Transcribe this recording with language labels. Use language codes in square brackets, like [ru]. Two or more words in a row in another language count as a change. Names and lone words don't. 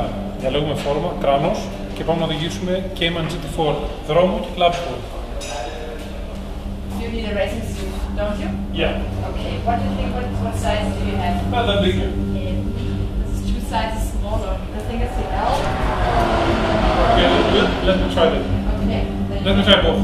[el] Διαλέγουμε φόρμα, κράνος και πάμε να οδηγήσουμε Cayman GT4 δρόμο και club sport. [en] You need a racing suit, don't you? Yeah. Okay. What do you think? What size do you have? Not that big. This is 2 sizes smaller. I think it's the L. Okay, let me try that. Okay. Let me try both.